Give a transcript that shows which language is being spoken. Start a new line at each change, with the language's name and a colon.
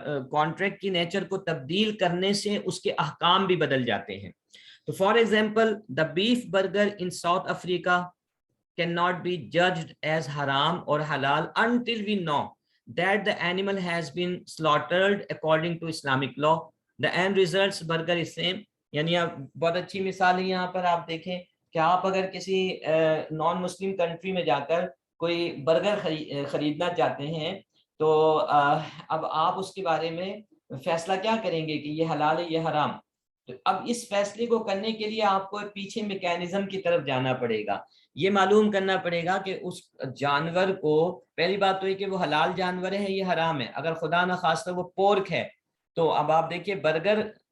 Urdu: Contract کی nature کو تبدیل کرنے سے اس کے احکام بھی بدل جاتے ہیں۔
English: تو for example the beef burger in South Africa cannot be judged as haram or halal until we know that the animal has been slaughtered according to Islamic law. The end results burger is same.
Urdu: یعنی بہت اچھی مثال ہے یہاں پر آپ دیکھیں کہ آپ اگر کسی نان مسلم کنٹری میں جا کر کوئی برگر خریدنا چاہتے ہیں تو اب آپ اس کے بارے میں فیصلہ کیا کریں گے کہ یہ حلال ہے یہ حرام؟ تو اب اس فیصلے کو کرنے کے لیے آپ کو پیچھے میکینزم کی طرف جانا پڑے گا، یہ معلوم کرنا پڑے گا کہ اس جانور کو، پہلی بات تو یہ کہ وہ حلال جانور ہے یہ حرام ہے۔ اگر خدا نخواستہ وہ پورک ہے تو اب آپ دیکھیے برگر